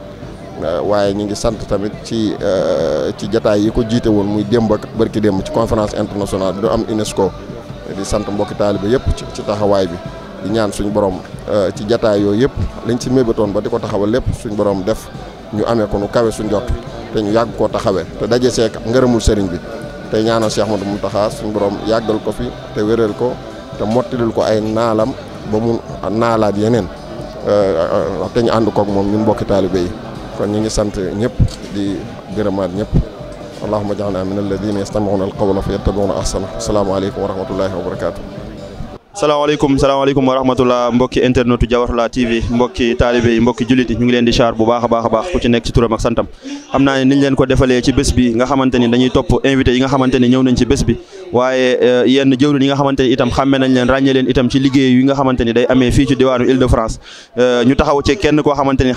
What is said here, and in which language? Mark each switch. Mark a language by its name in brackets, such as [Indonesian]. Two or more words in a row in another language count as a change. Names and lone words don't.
[Wolof] waaye ñu ngi sant tamit ci jataay yi ko jiite woon muy démb ak bërki démb ci [French] conférence internationale [Wolof] bi du am UNESCO di sant mbokki taalibe yëpp ci taxawaay bi di ñaan suñu borom ci jataay yooyu yëpp lañ ci mébatoon ba di ko taxawal lépp suñu borom def ñu amee ko nu kawe suñ jot te ñu yàgg koo taxawee te daje seek ngërëmul sëriñ bi te ñaanal Cheikh Ahmadou Mountakha suñu borom yàggal ko fi te wéral ko te mottilil ko ay naalam ba mu naalaat yeneen te ñu ànd koog moom ñun mbokki taalibe yi kon ñu ngi sant ñëpp di gërëmaat ñëpp [Arabic] اللهم اجعلنا من الذين يستمعون القول فيتبعون أحسنه السلام عليكم ورحمة الله وبركاته السلام عليكم ورحمة الله [Wolof] mbokki internetu Diawartoulah TV mbokki taalibe yi mbokki jullit yi ñu ngi leen di char bu baax a baax ku ci nekk ci turam ak santam xam naa ne niñ leen ko defalee ci bés bi nga xamante ni dañuy topp invité yi nga xamante ni ñëw nañ ci bés bi waaye yenn jëwriñ yi nga xamante ni itam xàmme nañ leen ràññee leen itam ci liggéey yi nga xamante ni day amee fii ci diwaanu Île-de-France ñu taxaw ci kenn koo xamante ni